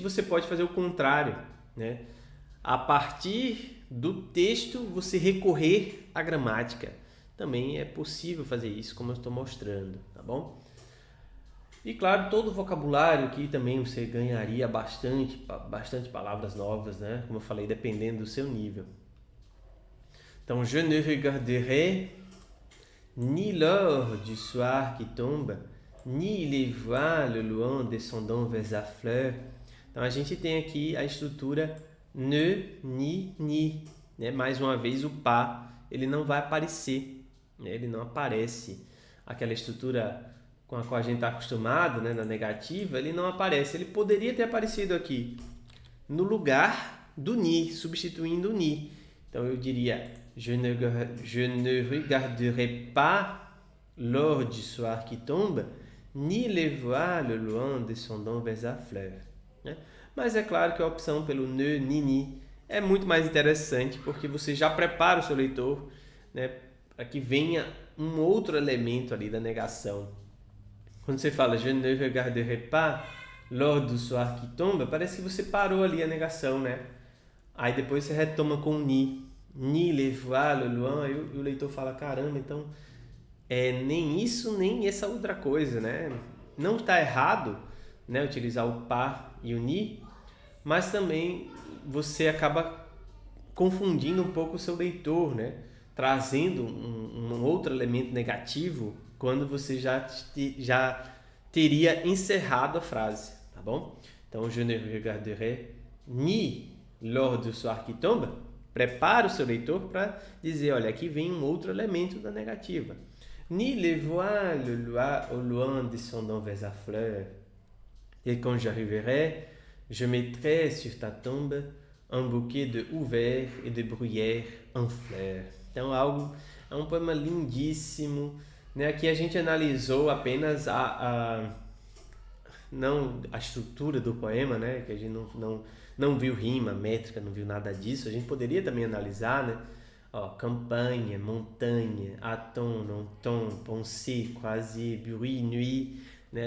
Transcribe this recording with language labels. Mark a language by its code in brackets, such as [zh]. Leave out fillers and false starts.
[pt] Você pode fazer o contrário, né? A partir do texto, você recorrer à gramática. Também é possível fazer isso, como eu estou mostrando, tá bom? E claro, todo o vocabulário aqui também você ganharia bastante palavras novas, né? Como eu falei, dependendo do seu nível. [fr] Então, je ne regarderai ni l'heure du soir qui tombe, ni les voiles loin descendant vers la fleur. [pt] Então a gente tem aqui a estrutura ne, ni, né? Mais uma vez o pas, ele não vai aparecer, né? Ele não aparece. Aquela estrutura com a qual a gente está acostumado, né? Na negativa, ele não aparece. Ele poderia ter aparecido aqui no lugar do ni, substituindo o ni. Então eu diria [fr] je ne regarderai pas l'heure du soir qui tombe, ni les voiles loin descendant vers la fleur. [pt] Né? Mas é claro que a opção pelo ne, ni é muito mais interessante, porque você já prepara o seu leitor, né, para que venha um outro elemento ali da negação. Quando você fala [fr] je ne regarderai pas l'heure du soir qui tombe, [pt] parece que você parou ali a negação, né? Aí depois você retoma com [fr] ni les voiles loin, [pt] e o leitor fala, caramba, então nem isso, nem essa outra coisa, né? Não está errado, né, utilizar o pas e o ni, mas também você acaba confundindo um pouco o seu leitor, né? Trazendo um outro elemento negativo quando você já teria encerrado a frase, tá bom? [fr] Então, je ne regarderai ni l'heure du soir qui tombe. [pt] Prepara o seu leitor para dizer, olha, aqui vem um outro elemento da negativa. [fr] Ni les voiles au loin descendant vers la fleur. Et quand j'arriverai, je mettrai sur ta tombe un bouquet de houver et de bruyère en fleur. [pt] Então, é um poema lindíssimo, né? Aqui a gente analisou apenas não a estrutura do poema, né? Que a gente não viu rima, métrica, não viu nada disso, a gente poderia também analisar, né? [fr] Ó, campanha, montanha, atom, non tom, pensée, croisé, bruit, nuit, né?